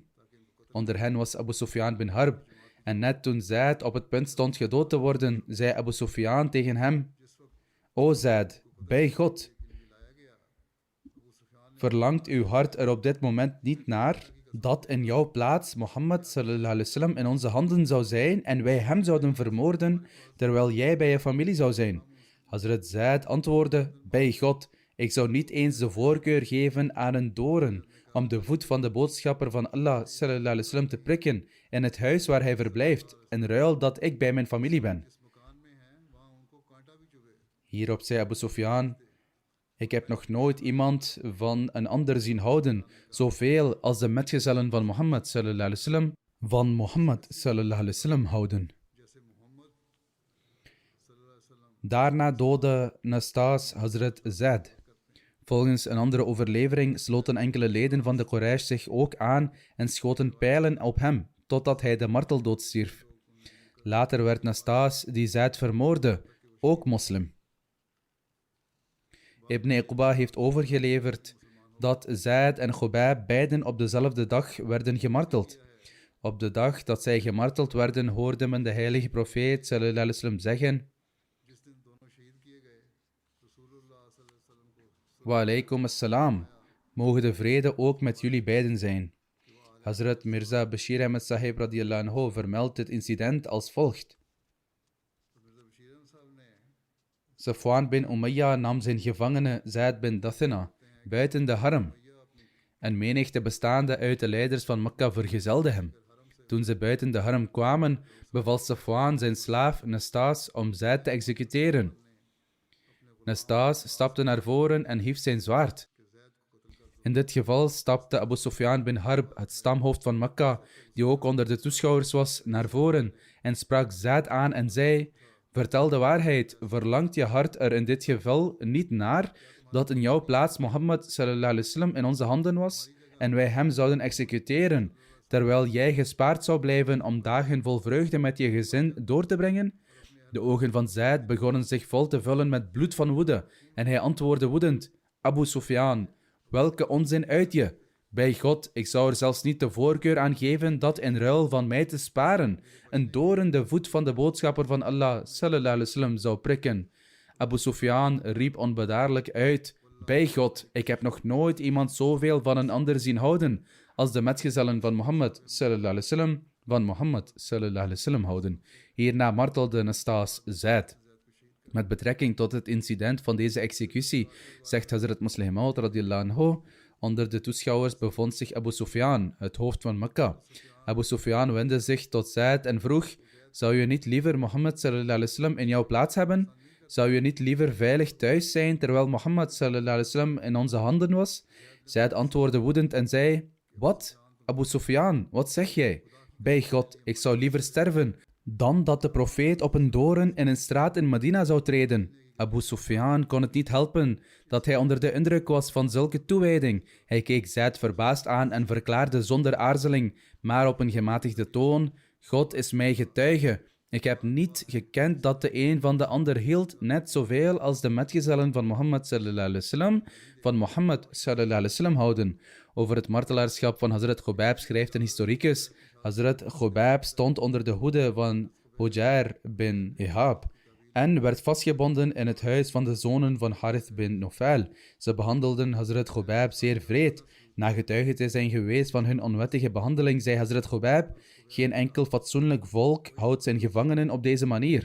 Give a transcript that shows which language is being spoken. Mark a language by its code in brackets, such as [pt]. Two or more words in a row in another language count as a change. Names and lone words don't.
[nl] Onder hen was Abu Sufyan bin Harb. En net toen Zaid op het punt stond gedood te worden, zei Abu Sufyan tegen hem: O Zaid, bij God, verlangt uw hart er op dit moment niet naar dat in jouw plaats Mohammed [ar] صلى الله عليه وسلم [nl] in onze handen zou zijn en wij hem zouden vermoorden terwijl jij bij je familie zou zijn? Hazrat Zaid antwoordde: bij God, ik zou niet eens de voorkeur geven aan een doorn om de voet van de boodschapper van Allah [ar] صلى الله عليه وسلم [nl] te prikken in het huis waar hij verblijft, in ruil dat ik bij mijn familie ben. Hierop zei Abu Sufyan: ik heb nog nooit iemand van een ander zien houden, zoveel als de metgezellen van Mohammed [ar] صلى الله عليه وسلم [nl] van Mohammed [ar] صلى الله عليه وسلم [nl] houden. Daarna doodde Nastas Hazrat Zaid. Volgens een andere overlevering sloten enkele leden van de Quraysh zich ook aan en schoten pijlen op hem, totdat hij de marteldood stierf. Later werd Nastas, die Zaid vermoordde, ook moslim. Ibn Iqba heeft overgeleverd dat Zaid en Khubayb beiden op dezelfde dag werden gemarteld. Op de dag dat zij gemarteld werden, hoorde men de heilige profeet [ar] صلى الله عليه وسلم [nl] zeggen: [ar] وعليكم السلام, [nl] mogen de vrede ook met jullie beiden zijn. Hazrat Mirza Bashir Ahmed Sahib [ar] رضي الله عنه [nl] vermeldt dit incident als volgt. Safwan bin Umayya nam zijn gevangene Zaid bin Dathina buiten de haram. Een menigte bestaande uit de leiders van Mekka vergezelde hem. Toen ze buiten de haram kwamen, beval Safwan zijn slaaf Nastas om Zaid te executeren. Nastas stapte naar voren en hief zijn zwaard. In dit geval stapte Abu Sufyan bin Harb, het stamhoofd van Mekka, die ook onder de toeschouwers was, naar voren en sprak Zaid aan en zei: vertel de waarheid, verlangt je hart er in dit geval niet naar dat in jouw plaats Mohammed [ar] صلى الله عليه وسلم [nl] in onze handen was en wij hem zouden executeren, terwijl jij gespaard zou blijven om dagen vol vreugde met je gezin door te brengen? De ogen van Zaid begonnen zich vol te vullen met bloed van woede en hij antwoordde woedend: Abu Sufyan, welke onzin uit je? Bij God, ik zou er zelfs niet de voorkeur aan geven dat in ruil van mij te sparen een doorn de voet van de boodschapper van Allah [ar] صلى الله عليه وسلم [nl] zou prikken. Abu Sufyan riep onbedaarlijk uit: bij God, ik heb nog nooit iemand zoveel van een ander zien houden als de metgezellen van Mohammed [ar] صلى الله عليه وسلم [nl] van Mohammed [ar] صلى الله عليه وسلم [nl] houden. Hierna martelde Nastas Zaid. Met betrekking tot het incident van deze executie zegt Hazrat Musleh Maud [ar] رضي الله عنه: [nl] onder de toeschouwers bevond zich Abu Sufyan, het hoofd van Mekka. Abu Sufyan wendde zich tot Zaid en vroeg: zou je niet liever Mohammed [ar] صلى الله عليه وسلم [nl] in jouw plaats hebben? Zou je niet liever veilig thuis zijn terwijl Mohammed [ar] صلى الله عليه وسلم [nl] in onze handen was? Zaid antwoordde woedend en zei: wat? Abu Sufyan, wat zeg jij? Bij God, ik zou liever sterven dan dat de profeet op een doorn in een straat in Medina zou treden. Abu Sufyan kon het niet helpen dat hij onder de indruk was van zulke toewijding. Hij keek Zaid verbaasd aan en verklaarde zonder aarzeling, maar op een gematigde toon: God is mij getuige Ik heb niet gekend dat de een van de ander hield, net zoveel als de metgezellen van Mohammed [ar] صلى الله عليه وسلم [nl] van Mohammed [ar] صلى الله عليه وسلم [nl] houden. Over het martelaarschap van Hazrat Khubayb schrijft een historicus: Hazrat Khubayb stond onder de hoede van Hujair bin Ihab en werd vastgebonden in het huis van de zonen van Harith bin Nufal. Ze behandelden Hazrat Khubayb zeer wreed. Na getuige te zijn geweest van hun onwettige behandeling, zei Hazrat Khubayb: geen enkel fatsoenlijk volk houdt zijn gevangenen op deze manier.